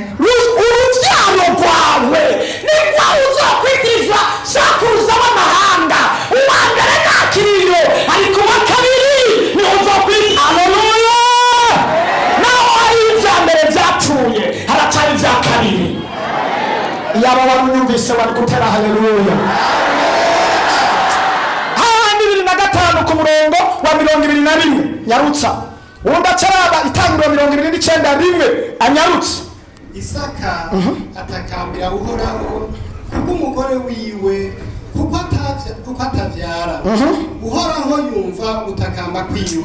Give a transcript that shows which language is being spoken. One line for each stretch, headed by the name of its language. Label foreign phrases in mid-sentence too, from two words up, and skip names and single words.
Rundi: urubyaro rwawe nibwo uzokwitirizwa sakuruza w'amahanga uwa mbere ntakiriyo ariko uwa kabiri ni uzokwitirizwa haleluya naho hari ibya mbere byapfuye haracari ibya kabiri yaba wanyumvise wari gutera haleluya ku murongo wa 21 nyarutsa ubundi acaraba Itanguriro 29 anyarutsa Isaka atakambira Uhoraho kubw'umugore wiwe kuko atavyara Uhoraho yumva gutakamba kwiwe